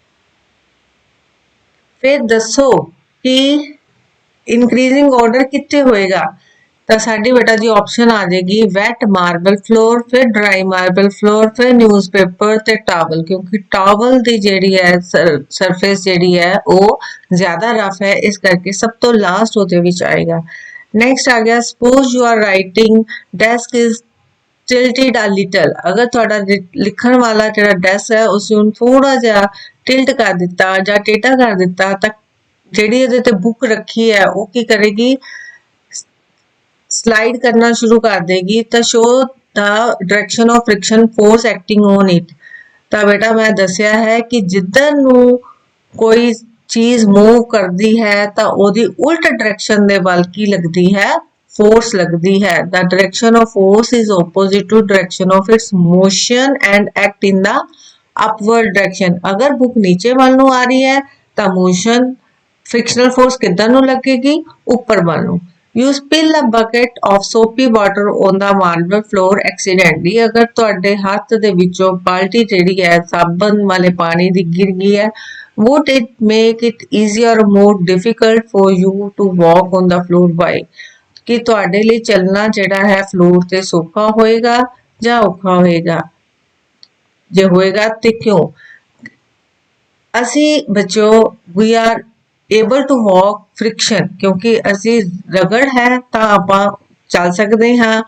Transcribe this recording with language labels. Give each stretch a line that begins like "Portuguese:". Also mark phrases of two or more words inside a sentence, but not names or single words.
Punjabi: ਫਿਰ ਦੱਸੋ ਕਿ
English: increasing order
Punjabi: ਕਿੱਥੇ ਹੋਏਗਾ ਤਾਂ ਸਾਡੀ ਬੇਟਾ ਜੀ ਆਪਸ਼ਨ ਆ ਜਾਏਗੀ
English: wet marble floor,
Punjabi: ਫਿਰ
English: dry marble floor,
Punjabi: ਫਿਰ ਨਿਊਜ਼ਪੇਪਰ ਤੇ ਟਾਵਲ, ਕਿਉਂਕਿ ਟਾਵਲ ਦੀ ਜਿਹੜੀ ਹੈ ਸਰਫੇਸ ਜਿਹੜੀ ਹੈ ਉਹ ਜ਼ਿਆਦਾ ਰਫ ਹੈ, ਇਸ ਕਰਕੇ ਸਭ ਤੋਂ ਲਾਸਟ ਉਹਦੇ ਵਿੱਚ ਆਏਗਾ।
English: ਨੈਕਸਟ
Punjabi: ਆ ਗਿਆ
English: suppose you are writing desk is tilted a little।
Punjabi: अगर ਤੁਹਾਡਾ ਲਿਖਣ ਵਾਲਾ ਜਿਹੜਾ ਡੈਸਕ ਹੈ ਉਸ ਨੂੰ ਥੋੜਾ ਜਿਹਾ ਟਿਲਟ ਕਰ ਦਿੱਤਾ ਜਾਂ ਟੇਢਾ ਕਰ ਦਿੱਤਾ ਤਾਂ ਜਿਹੜੀ ਇਹਦੇ ਤੇ ਬੁੱਕ ਰੱਖੀ ਹੈ ਉਹ ਕੀ ਕਰੇਗੀ, ਸਲਾਈਡ ਕਰਨਾ ਸ਼ੁਰੂ ਕਰ ਦੇਗੀ ਤਾਂ ਸ਼ੋ ਦਾ
English: direction of friction force acting on it.
Punjabi: ਤਾਂ ਬੇਟਾ ਮੈਂ ਦੱਸਿਆ ਹੈ ਕਿ ਜਿੱਧਰ ਨੂੰ ਕੋਈ ਚੀਜ਼ ਮੂਵ ਕਰਦੀ ਹੈ ਤਾਂ ਉਹਦੀ ਉਲਟ ਡਾਇਰੈਕਸ਼ਨ ਦੇ ਵੱਲ ਕੀ ਲੱਗਦੀ ਹੈ, force
Hindi: लगती है।
English: The direction of force is opposite to direction of its motion and act in the upward direction।
Punjabi: ਅਗਰ ਬੁੱਕ ਨੀਚੇ ਵੱਲ ਨੂੰ ਆ ਰਹੀ ਹੈ ਤਾਂ
English: motion frictional force
Punjabi: ਕਿੱਧਰ ਨੂੰ ਲੱਗੇਗੀ, ਉੱਪਰ ਵੱਲ ਨੂੰ।
English: You spill a bucket of soapy water on the marble floor accidentally।
Punjabi: ਅਗਰ ਤੁਹਾਡੇ ਹੱਥ ਦੇ ਵਿੱਚੋਂ ਬਾਲਟੀ ਜਿਹੜੀ ਹੈ ਸਾਬਣ ਵਾਲੇ ਪਾਣੀ ਦੀ ਗਿਰ ਗਈ ਹੈ,
English: would it make it easier or more difficult for you to walk on the floor by।
Punjabi: ਕਿ ਤੁਹਾਡੇ ਲਈ ਚੱਲਣਾ ਜਿਹੜਾ ਹੈ ਫਲੋਰ ਤੇ ਸੌਖਾ ਹੋਏਗਾ ਜਾਂ ਔਖਾ ਹੋਏਗਾ, ਜੇ ਹੋਏਗਾ ਤੇ ਕਿਉਂ। ਅਸੀਂ ਬੱਚੋ
English: we are able to walk friction,
Punjabi: ਕਿਉਂਕਿ ਅਸੀਂ ਰਗੜ ਹੈ ਤਾਂ ਆਪਾਂ ਚੱਲ ਸਕਦੇ ਹਾਂ।